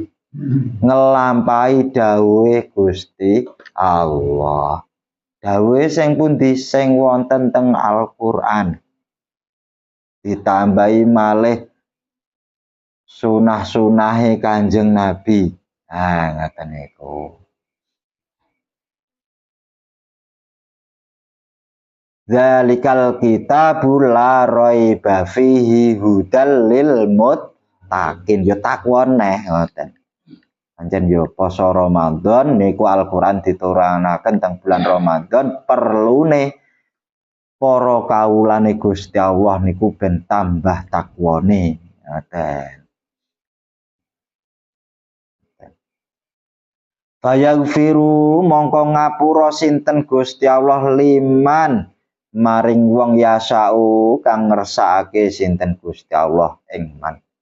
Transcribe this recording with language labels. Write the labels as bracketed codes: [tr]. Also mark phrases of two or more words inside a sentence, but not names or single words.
[jv] Ngelampahi dawuhe Gusti Allah. Dawuhe sing pundi? Sing wonten teng Al-Qur'an. Ditambahi malih sunah-sunahe Kanjeng Nabi. Ngaten niku. [ar] ذلك الكتاب لا ريب فيه هدى للمتقين. [jv] Ya takwa neh ngoten. Pancen ya poso Ramadan niku Al-Qur'an diturunake teng bulan Ramadan perlune para kawulane Gusti Allah niku ben tambah takwane. Ngoten. Fayaghfiru mongko ngapura sinten Gusti Allah liman maring wong yasau kang ngersakake sinten Gusti Allah ing man.